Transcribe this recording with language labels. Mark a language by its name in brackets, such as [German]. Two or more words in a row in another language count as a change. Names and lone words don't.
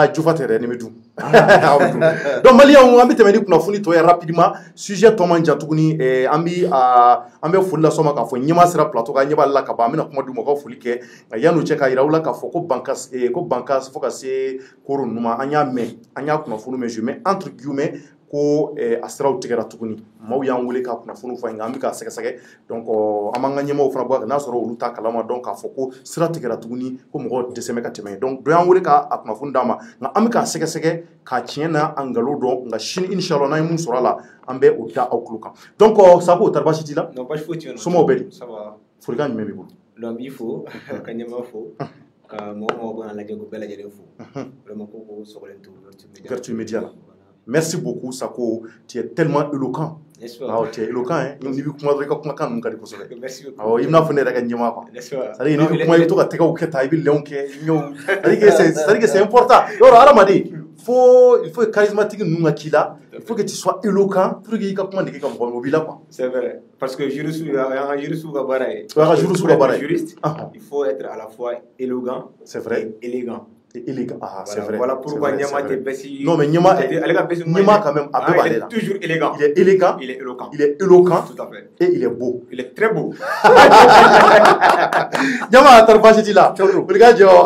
[Bambara] jufa tɛ dɛ nin bɛ dun donc maliyɛnw an bɛ tɛmɛ ni kunnafoni tɔ ye rapidement sujet tɔ man jan tuguni an bɛ foli las'aw ma k'a fɔ ɲɛmaa sera plateau kan ɲɛ b'ale la ka ban an bɛna kuma di mɔgɔw foli kɛ nka yan'o cɛ k'a yira aw la k'a fɔ ko bankas fo ka se koro ninnu ma an y'a mɛn an y'a kunnafoni mɛn [French] je mets entre guillemets [Bambara] ko a siraw tigɛra tuguni maaw y'an wele ka kunnafoni fɔ nka an bɛ k'a sɛgɛsɛgɛ donc an b'an ka ɲɛmaaw fana bɔ n'a sɔrɔ olu t'a kalama donc k'a fɔ ko sira tigɛra tuguni ko mɔgɔw dɛsɛ bɛ ka tɛmɛ donc dɔ y'an wele k'a kunnafoni d'an ma nka an bɛ k'a sɛgɛsɛgɛ k'a tiɲɛ n'a a nkalon dɔn nka sini inshallah n'an ye mun sɔrɔ a la an bɛ o da aw tulo kan donc Sako tari baasi t'i la somɔgɔw bɛ di folikan jumɛn b'i bolo donc n b'i fo ka ɲɛmaa fo ka mɔgɔ bɔ an lajɛ ko bɛɛ lajɛlen fo vraiment ko sɔgɔlen to Vertu Media la. [French] Merci beaucoup Sako, tu es tellement éloquent. Tu es éloquent, hein. [Bambara] Ni bi kuma dɔrɔn i ka kumakan ninnu ka di kosɛbɛ. [French] Merci beaucoup. [Bambara] I bɛna fɔ ne yɛrɛ ka ɲɛmaa quoi. [French] C'est-à-dire [Bambara] ni bi kuma i bɛ to ka tɛgɛw kɛ tan i bɛ lɛnw kɛ ɲɛw. [French] C'est-à-dire que c'est important. [Bambara] Yɔrɔ hadamaden [French] il faut charismatique [Bambara] ninnu ka k'i la. [French] Il faut que tu sois éloquent pour que [Bambara] i ka kuma nege ka mɔgɔ o b'i la [French] quoi. C'est vrai parce que juriste [Bambara] ka baara ye. Juriste ka baara ye. [French] Il faut être à la fois éloquent. C'est vrai. Et élégant. élégant. Ah, c'est vrai. Voilà pourquoi Nyama était Bessi. Non, mais Nyama quand même, il est toujours élégant. Il est élégant. Il est éloquent. Il est éloquent. Tout à fait. Et il est beau. Il est très beau. Nyama, t'as pas dit là. Regarde,